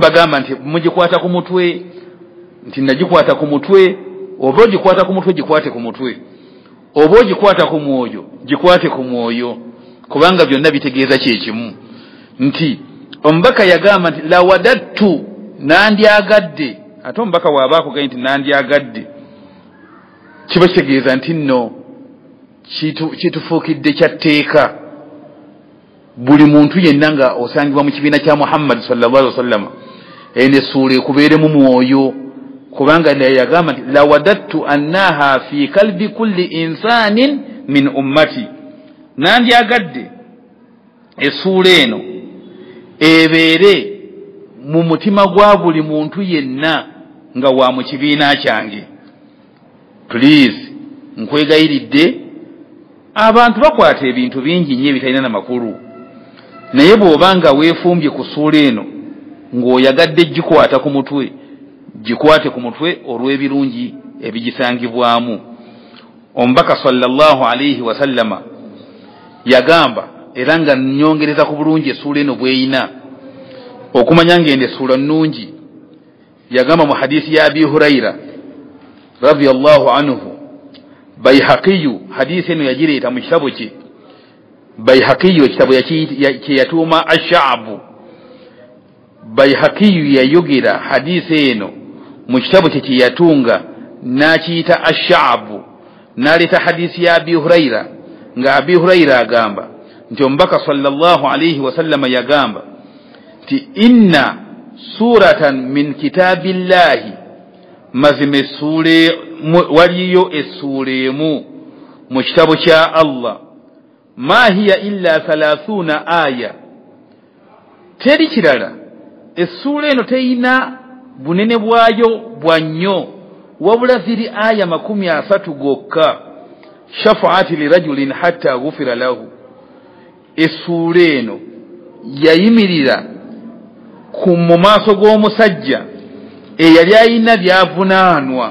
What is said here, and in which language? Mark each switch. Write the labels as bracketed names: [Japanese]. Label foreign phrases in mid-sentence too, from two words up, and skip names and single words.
[Ganda] bagamba nti mugikwata ku mutwe nti nagikwata ku mutwe oba ogikwata ku mutwe gikwate ku mutwe oba ogikwata ku mwoyo gikwate ku mwoyo kubanga byonna bitegeeza kyekimu nti omubaka yagamba nti lawadattu nandyagadde ate omubaka waaba akugambye nti nandyagadde kiba kitegeeza nti nno kitufuukidde kyatteeka buli muntu yenna nga osangibwa mu kibiina kya Muhammad [Arabic] صلى الله عليه وسلم [Ganda] ene essuula ekubeere mu mwoyo kubanga naye yagamba nti [Arabic] لوددت أنها في قلب كل إنسان من أمتي [Ganda] nandyagadde essuula eno ebeere mu mutima gwa buli muntu yenna nga wa mu kibiina kyange. Please nkwegayiridde abantu bakwata ebintu bingi nnyo ebitalina na makulu naye bw'obanga weefumbye ku ssuula eno ng'oyagadde gikwata ku mutwe gikwate ku mutwe olw'ebirungi ebigisangibwamu. Omubaka [Arabic] صلى الله عليه وسلم [Ganda] yagamba era nga nnyongereza ku bulungi essuula eno bw'eyina okumanya ng'ende essuula nnungi. Yagamba mu hadisi ya Abi Hurayra [Arabic] رضي الله عنه, [Ganda] Bayhaqiyu hadisi eno yagireeta mu kitabo kye. Bayhaqiyu ekitabo kye yatuuma Ash-Sha'bu. Bayhaqiyu yayogera hadisi eno mu kitabo kye yatunga n'akiyita Ash-Sha'bu, n'aleeta hadisi ya Abi Hurayra nga Abi Hurayra agamba nti omubaka [Arabic] صلى الله عليه وسلم [Ganda] yagamba nti [Arabic] إن سورة من كتاب الله, [Ganda] mazime essuula waliyo essuula emu mu kitabo kya Allah, [Arabic] ما هي إلا 30 آية, [Ganda] teri kirala essuula eno teyina bunene bwayo bwa nnyo wabula ziri aya 30 gokka. [Arabic] شفعت لرجل حتى غفر له, [Ganda] essuula eno yayimirira mu maaso g'omusajja eyali ayina byavunaanwa.